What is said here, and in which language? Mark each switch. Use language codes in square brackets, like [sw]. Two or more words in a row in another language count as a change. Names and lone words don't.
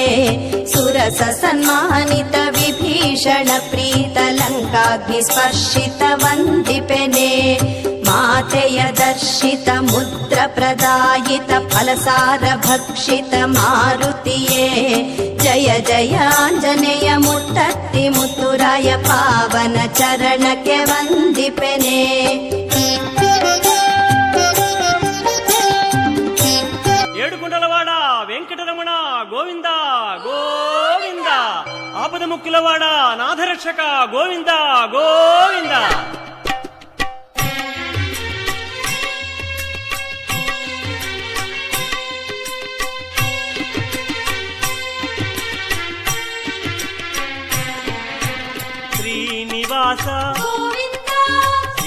[kn] ಸುರಸ ಸನ್ಮಾನಿತ ವಿಭೀಷಣ ಪ್ರೀತ ಲಂಕಾಗ್ನಿ ಸ್ಪರ್ಶಿತ ವಂದಿಪೆನೆ ಮಾತೆಯ ದರ್ಶಿತ ಮುದ್ರ ಪ್ರದಾಯಿತ ಫಲಸಾರ ಭಕ್ಷಿತ ಮಾರುತಿಯೇ ಜಯ ಜಯಾಂಜನೇಯ ಮುತ್ತತ್ತಿ ಮುತ್ತುರಾಯ ಪಾವನ ಚರಣಕ್ಕೆ ವಂದಿಪೆನೆ [te] ఏడుకొండలవాడ వెంకటరమణ గోవింద గోవింద ఆపద ముక్కులవాడ నాథరక్షక గోవింద గోవింద శ్రీనివాస గోవింద శ్రీ